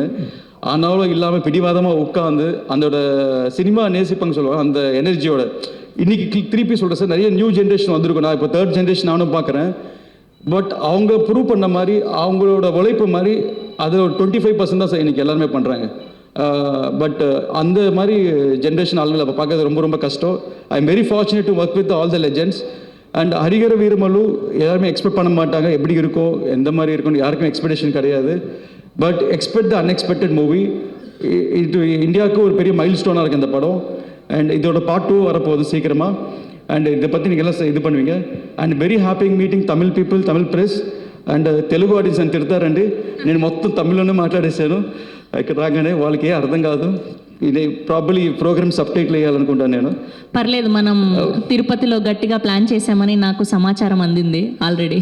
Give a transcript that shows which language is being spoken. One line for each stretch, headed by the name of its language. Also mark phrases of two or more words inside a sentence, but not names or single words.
Tamil: ஆனாலும் இல்லாமல் பிடிவாதமாக உட்காந்து அதோட சினிமா நேசிப்பாங்க சொல்லுவாங்க, அந்த எனர்ஜியோட இன்றைக்கி திருப்பி சொல்கிறேன் சார், நிறைய
English: new generation
Tamil: வந்திருக்கும். நான் இப்போ 3rd ஜென்ரேஷன் நானும் பார்க்குறேன். பட் அவங்க ப்ரூவ் பண்ண மாதிரி அவங்களோட உழைப்பு மாதிரி அது ஒரு 25% தான் சார் இன்றைக்கி எல்லாருமே பண்ணுறாங்க. பட் அந்த மாதிரி ஜென்ரேஷன் ஆளுங்களை அப்போ பார்க்கறது ரொம்ப ரொம்ப கஷ்டம்.
English: I am very fortunate to work with all the legends.
Tamil: அண்ட் ஹரிஹர வீரமல்லு எல்லாருமே எக்ஸ்பெக்ட் பண்ண மாட்டாங்க, எப்படி இருக்கும் எந்த மாதிரி இருக்கும்னு யாருக்கும் எக்ஸ்பெக்டேஷன் கிடையாது.
English: but expect the unexpected movie.
Tamil: இது இந்தியாவுக்கு ஒரு பெரிய மைல் ஸ்டோனாக இருக்குது இந்த படம். அண்ட் இதோட பார்ட் 2 வரப்போகுது சீக்கிரமாக. அண்ட் இதை பற்றி நீங்கள் எல்லாம் இது பண்ணுவீங்க.
English: and very happy meeting Tamil people, Tamil press and Telugu audience అని తిడతారండి.
Telugu: నేను మొత్తం తమిళ్లోనే మాట్లాడేశాను. ఇక్కడ రాగానే వాళ్ళకి ఏ అర్థం కాదు. ఇది ప్రాబబ్లీ ఈ ప్రోగ్రామ్ సబ్ టైటిల్ వేయాలనుకుంటాను నేను. పర్లేదు, మనం తిరుపతిలో గట్టిగా ప్లాన్ చేశామని నాకు సమాచారం అందింది ఆల్రెడీ.